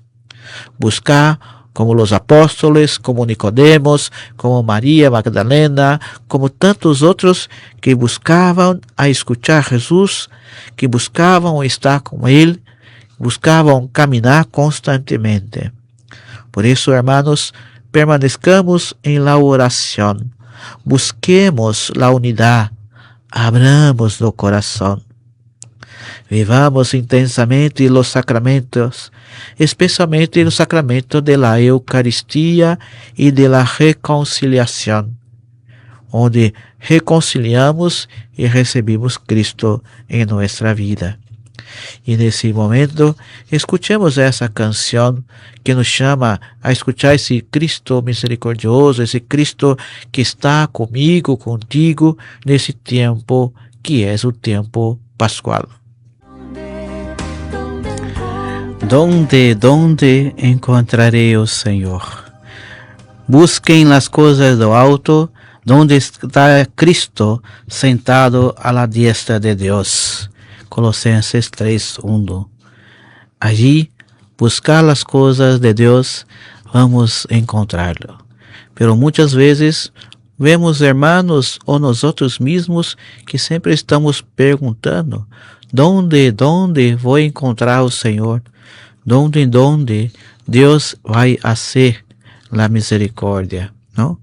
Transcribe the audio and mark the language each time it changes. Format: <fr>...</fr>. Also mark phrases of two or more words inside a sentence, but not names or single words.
<pt>Buscar como os apóstolos, como Nicodemos, como Maria Magdalena, como tantos outros que buscavam a escutar Jesus, que buscavam estar com Ele, buscavam caminhar constantemente. Por isso,</pt> <es>hermanos, permanezcamos</es> <pt>em la oração,</pt> <es>busquemos la</es> <pt>unidade, abramos o coração. Vivamos intensamente os sacramentos, especialmente o sacramento de la Eucaristia e de la reconciliação, onde reconciliamos e recebemos Cristo em nossa vida. E nesse momento, escutemos essa canção que nos chama a escutar esse Cristo misericordioso, esse Cristo que está comigo, contigo, nesse tempo que é o tempo pascual. Donde encontrarei o Senhor? Busquem as coisas do alto, donde está Cristo sentado à</pt> <es>la diestra</es> <pt>de Deus. Colossenses 3:1. Allí, buscar as coisas de Deus, vamos encontrá-lo. Pero muitas vezes vemos hermanos ou nós outros mesmos que sempre estamos perguntando: ¿Dónde vou encontrar o Senhor? ¿Dónde Deus vai fazer a misericórdia? Não?</pt>